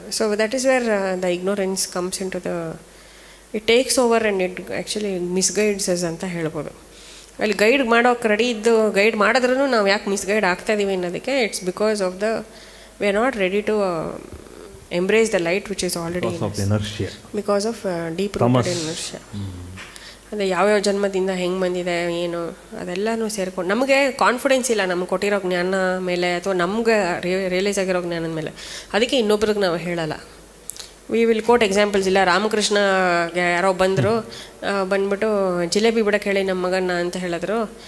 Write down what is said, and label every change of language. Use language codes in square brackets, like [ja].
[en] so that is where the ignorance comes in to the, it takes over and it actually misguides us [kn] ಅಂತ ಹೇಳ್ಬೋದು. ಅಲ್ಲಿ guide ಮಾಡೋಕೆ ready ಇದ್ದು guide ಮಾಡಿದ್ರೂ ನಾವು ಯಾಕೆ ಮಿಸ್ಗೈಡ್ ಆಗ್ತಾಯಿದ್ದೀವಿ ಅನ್ನೋದಕ್ಕೆ [en] It's because of the we are not ready to embrace the light which is already because of inertia, because of deep rooted inertia. [kn] ಅದೇ ಯಾವ್ಯಾವ ಜನ್ಮದಿಂದ ಹೆಂಗೆ ಬಂದಿದೆ ಏನು ಅದೆಲ್ಲನೂ ಸೇರ್ಕೊಂಡು ನಮಗೆ ಕಾನ್ಫಿಡೆನ್ಸ್ ಇಲ್ಲ ನಮ್ಗೆ ಕೊಟ್ಟಿರೋ ಜ್ಞಾನ ಮೇಲೆ ಅಥವಾ ನಮ್ಗೆ ರಿಯಲೈಸ್ ಆಗಿರೋ ಜ್ಞಾನದ ಮೇಲೆ. ಅದಕ್ಕೆ ಇನ್ನೊಬ್ರಿಗೆ ನಾವು ಹೇಳಲ್ಲ. [en] We will quote examples. [kn] ಇಲ್ಲ ರಾಮಕೃಷ್ಣಗೆ ಯಾರೋ ಬಂದ್ಬಿಟ್ಟು ಜಿಲೇಬಿ ಬಿಡಕ್ಕೆ ಹೇಳಿ ನಮ್ಮ ಮಗನ್ನ ಅಂತ ಹೇಳಿದ್ರು.